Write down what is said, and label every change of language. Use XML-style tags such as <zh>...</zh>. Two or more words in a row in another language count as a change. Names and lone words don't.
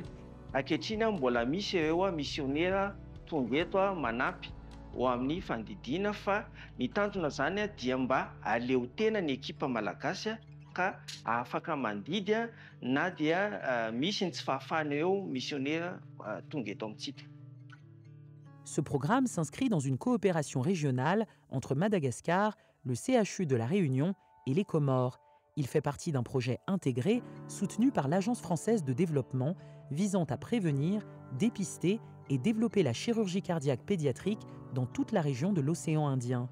<mg>Ankehitriny mbola misy ireo misionera tonga eto manampy ho amin'ny fandidiana fa ny tanjona zany dia mba aleo tena ny ekipa malagasy ka afaka mandidy na dia misy ny tsy fahafahana eo misionera tonga eto amintsika.</mg> <fr>Ce programme s'inscrit dans une coopération régionale entre Madagascar, le CHU de La Réunion et les Comores. Il fait partie d'un projet intégré soutenu par l'Agence française de développement visant à prévenir, dépister et développer la chirurgie cardiaque pédiatrique dans toute la région de l'océan Indien.</fr>